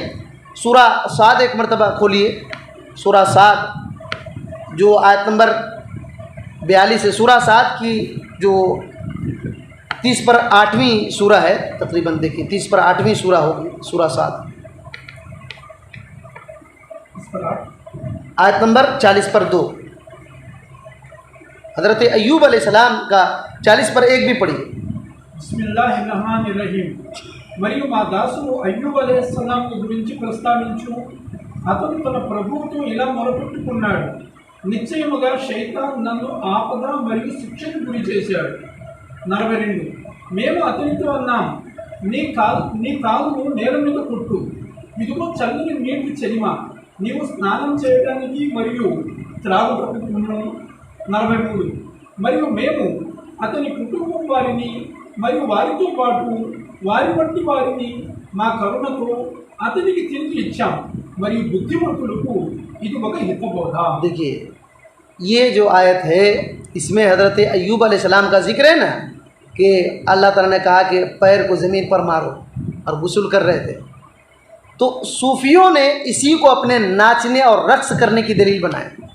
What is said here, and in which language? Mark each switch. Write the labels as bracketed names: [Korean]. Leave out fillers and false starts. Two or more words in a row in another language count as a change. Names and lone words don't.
[Urdu] سورہ صاد ایک مرتبہ کھولیے، سورہ صاد جو آیت نمبر 42 ہے، سورہ صاد کی جو 30 پر 8ویں سورہ ہے تقریباً، دیکھیے 30 پر 8ویں سورہ ہوگی سورہ صاد، آیت نمبر 40 پر 2، حضرت ایوب علیہ السلام کا 40 پر 1 بھی پڑھیے۔ [Arabic] بسم اللہ الرحمن الرحیم. [Telugu] మరియు మా దాసుడు అయ్యూబు అలైహిస్సలాం గురించి ప్రస్తావించు. అతను తన ప్రభువుతో ఇలా మొరపెట్టుకున్నాడు, నిశ్చయముగా శైతాన్ నన్ను ఆపద మరియు శిక్షకు గురి చేశాడు. 42. మేము అతనితో అన్నాం, నీ కాలును నేల మీద కొట్టు, ఇదిగో చల్లని నీటి చెలిమ, నీవు స్నానం చేయడానికి మరియు త్రాగుటకు. 43. మరియు మేము అతని కుటుంబం వారిని మరియు వారితో పాటు వారి వంటి వారిని మా కరుణతో అతనికి తిరిగి ఇచ్చాం, మరియు బుద్ధిమంతులకు ఇది ఒక హితబోధ. [Urdu] دیکھیے یہ جو آیت ہے اس میں حضرت ایوب علیہ السلام کا ذکر ہے نا، کہ اللہ تعالیٰ نے کہا کہ پیر کو زمین پر مارو، اور غسل کر رہے تھے، تو صوفیوں نے اسی کو اپنے ناچنے اور رقص کرنے کی دلیل بنایا۔